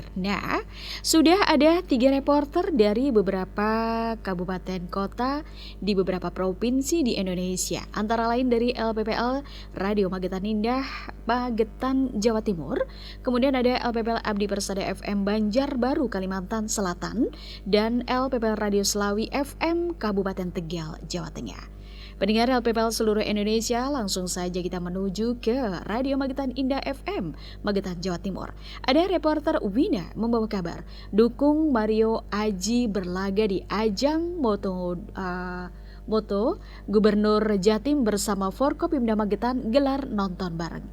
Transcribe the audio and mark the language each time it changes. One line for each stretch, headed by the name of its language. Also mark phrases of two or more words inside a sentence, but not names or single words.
Indonesian: Nah, sudah ada 3 reporter dari beberapa kabupaten kota di beberapa provinsi di Indonesia, antara lain dari LPPL Radio Magetan Indah, Magetan, Jawa Timur. Kemudian ada LPPL Abdi Persada FM Banjarbaru, Kalimantan Selatan, dan LPPL Radio Selawi FM Kabupaten Tegal, Jawa Tengah. Pendengar LPPL seluruh Indonesia, langsung saja kita menuju ke Radio Magetan Indah FM, Magetan, Jawa Timur. Ada reporter Wina membawa kabar, dukung Mario Aji berlaga di ajang moto Gubernur Jatim bersama Forkopimda Magetan gelar nonton bareng.